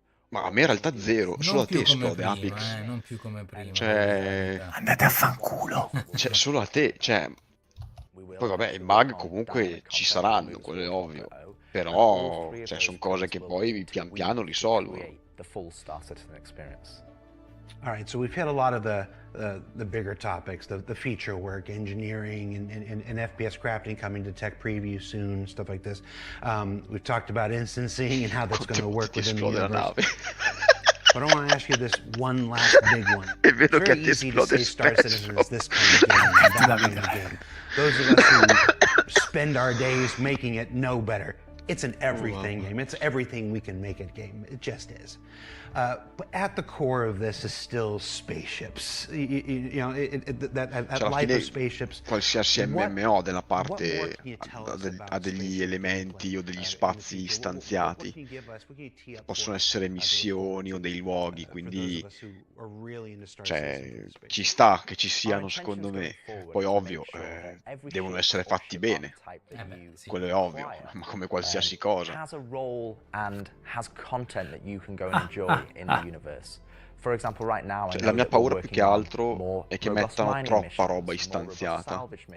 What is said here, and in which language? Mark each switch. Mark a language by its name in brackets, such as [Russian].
[Italian] Ma a me in realtà zero, solo a te esplode prima, Apex. non più come prima. Cioè, andate a fanculo. Cioè, solo a te, cioè. Poi vabbè, i bug comunque ci saranno, quello è ovvio. Però, cioè, sono cose che poi pian piano risolvono. [English] The full Star Citizen experience. All right, so we've hit a lot of the bigger topics, the feature work, engineering, and FPS crafting coming to tech preview soon, stuff like this. We've talked about instancing and how that's going to work within the universe. But I want to ask you this one last big one. It's very easy to say Star Citizen is this kind of game, and that kind of game. Those of us who spend our days making it know better. It's an everything game. It's everything we can make it game. It just is. But at the core of this is still spaceships. You know, that life of spaceships. [Italian] Qualsiasi MMO della parte ha degli elementi o degli spazi stanziati. Possono essere missioni o dei luoghi, quindi cioè, ci sta che ci siano, secondo me. Poi ovvio, devono essere fatti bene. Quello è ovvio, ma come qualsiasi cosa. [English] Has a role and has content that you can go and enjoy in the universe. For example, right now, [Italian] Cioè, la mia paura più che altro è che mettano troppa roba istanziata.